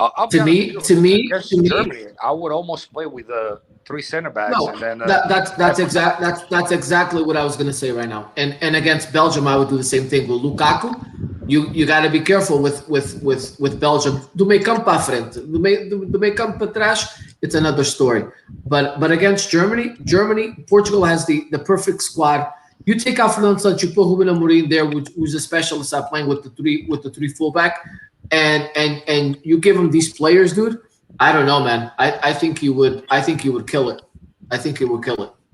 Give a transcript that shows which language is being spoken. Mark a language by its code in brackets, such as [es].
[en] To me, Germany, I would almost play with 3 center backs. No, and then, that's exactly what I was gonna say right now. And against Belgium, I would do the same thing with Lukaku. You got to be careful with Belgium. [pt] Do meio campo para frente, do meio campo para trás. [en] It's another story. But against Germany, Portugal has the perfect squad. You take out Fernando Santos, you put Ruben Amorim there, who's a specialist at playing with the three fullback, and you give him these players, dude. I don't know, man. I think he would kill it. I think he would kill it.